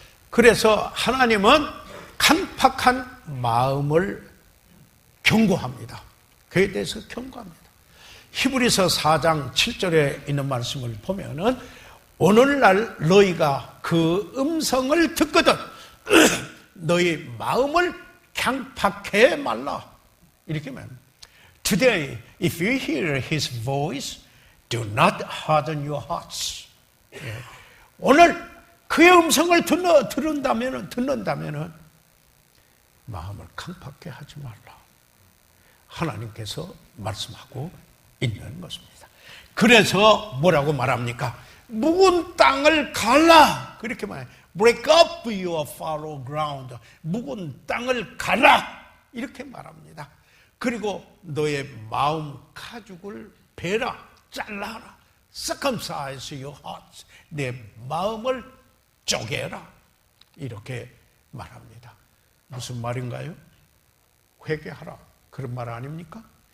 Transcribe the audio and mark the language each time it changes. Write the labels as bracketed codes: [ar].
[ko] 그래서 하나님은 강팍한 마음을 경고합니다. 그에 대해서 경고합니다. 히브리서 4장 7절에 있는 말씀을 보면은 오늘날 너희가 그 음성을 듣거든 너희 마음을 강팍해 말라. 이렇게 말합니다. [en] Today, if you hear his voice, do not harden your hearts. [ko] 예. 오늘 그의 음성을 듣는다면 마음을 강팍해 하지 말라. 하나님께서 말씀하고 있는 것입니다. 그래서 뭐라고 말합니까? 묵은 땅을 갈라. 그렇게 말해요. [en] Break up your fallow ground. [ko] 묵은 땅을 갈라. 이렇게 말합니다. 그리고 너의 마음 가죽을 베라. 잘라라. [en] Circumcise your heart. [ko] 내 마음을 쪼개라. 이렇게 말합니다. 무슨 말인가요? 회개하라. 그런 말 아닙니까?